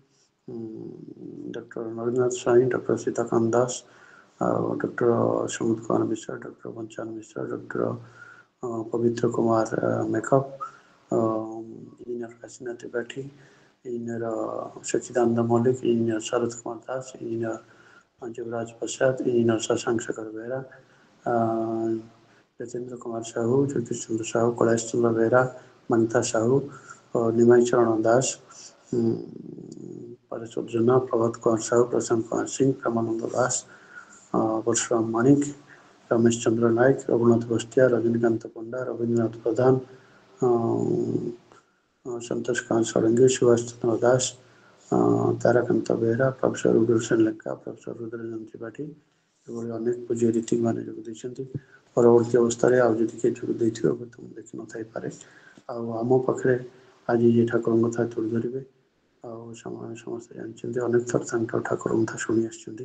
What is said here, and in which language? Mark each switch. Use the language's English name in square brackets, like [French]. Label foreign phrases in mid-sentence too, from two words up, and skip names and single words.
[Odia] ଡକ୍ଟର ନରେନ୍ଦ୍ରନାଥ ସ୍ୱାଇଁ ଡକ୍ଟର ସୀତାକାନ୍ତ ଦାସ ଆଉ ଡକ୍ଟର ସୁମିତ କୁମାର ମିଶ୍ର ଡକ୍ଟର ବଞ୍ଚାନ ମିଶ୍ର ଡକ୍ଟର ପବିତ୍ର କୁମାର ମେକଅପ ଇଞ୍ଜିନିୟର କାଶୀନାଥ ତ୍ରିପାଠୀ ଇଞ୍ଜିନିୟର ସଚିଦାନନ୍ଦ ମଲ୍ଲିକ ଇଞ୍ଜିନିୟର ଶରତ କୁମାର ଦାସ ଇଞ୍ଜିନିୟର ଯୁବରାଜ ପ୍ରସାଦ ଇଞ୍ଜିନିୟର ଶଶାଙ୍କ ଶେଖର ବେହେରା यतेंद्र कुमार साहू ज्योतिष चंद्र साहू कैलाश चंद्र बेहरा ममता साहू निमाई चरण दास परेश्वर जेना प्रभात कुमार साहू प्रशांत कुमार सिंह प्रेमानंद दास परशुराम माणिक रमेश चंद्र नायक रघुनाथ बस्तिया रजनीकांत पंडा रवींद्रनाथ प्रधान संतोष कुमार षडंगी सुभाष चंद्र दास ताराकांत बेहरा प्रोफेसर रुद्रसेन लेखा प्रोफेसर रुद्रजन त्रिपाठी ଏଭଳି ଅନେକ ପୂଜ୍ୟ ରୀତିକ ମାନେ ଯୋଗ ଦେଇଛନ୍ତି। ପରବର୍ତ୍ତୀ ଅବସ୍ଥାରେ ଆଉ ଯଦି କିଏ ଯୋଗ ଦେଇଥିବେ ହୁଏତ ମୁଁ ଦେଖିନଥାଇପାରେ। ଆଉ ଆମ ପାଖରେ ଆଜି ଯିଏ ଠାକୁରଙ୍କ କଥା ତୁଳି ଧରିବେ ଆଉ ସେମାନେ ସମସ୍ତେ ଜାଣିଛନ୍ତି ଅନେକ ଥର ତାଙ୍କ ଠାକୁରଙ୍କ କଥା ଶୁଣି ଆସିଛନ୍ତି।